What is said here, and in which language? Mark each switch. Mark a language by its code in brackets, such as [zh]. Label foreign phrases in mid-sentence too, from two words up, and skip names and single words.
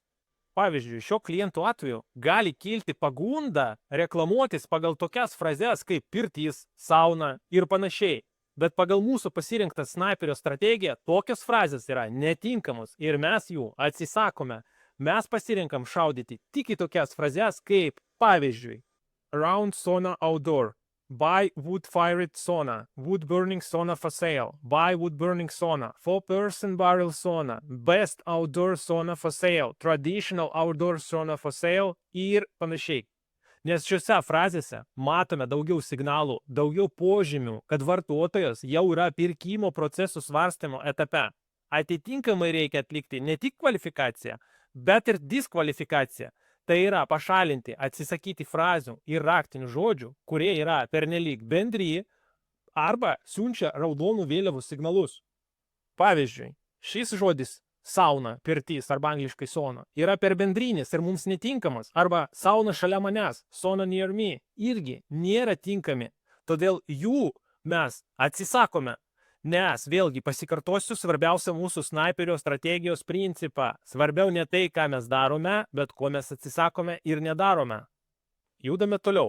[lt] Pavyzdžiui, šio kliento atveju gali kilti pagunda reklamuotis pagal tokias frazes kaip pirtys, sauna ir panašiai. Bet pagal mūsų pasirinktą Sniperio strategiją tokios frazės yra netinkamos ir mes jų atsisakome. Mes pasirinkam šaudyti tik į tokias frazes kaip, pavyzdžiui, [en] Round sauna outdoor, buy wood-fired sauna, wood-burning sauna for sale, buy wood-burning sauna, 4-person barrel sauna, best outdoor sauna for sale, traditional outdoor sauna for sale [lt] ir panašiai. Nes šiuose frazėse matome daugiau signalų, daugiau požymių, kad vartotojas jau yra pirkimo procesų svarstymo etape. Atitinkamai reikia atlikti ne tik kvalifikaciją, bet ir diskvalifikaciją. Tai yra pašalinti, atsisakyti frazių ir raktinių žodžių, kurie yra pernelyg bendri arba siunčia raudonų vėliavų signalus. Pavyzdžiui, šis žodis sauna, pirtys arba angliškai sauna yra per bendrinis ir mums netinkamas, arba sauna šalia manęs, [en] sauna near me, [lt] irgi nėra tinkami. Todėl jų mes atsisakome. Nes, vėlgi, pasikartosiu svarbiausia mūsų Sniperio strategijos principą. Svarbiau ne tai, ką mes darome, bet ko mes atsisakome ir nedarome. Judame toliau.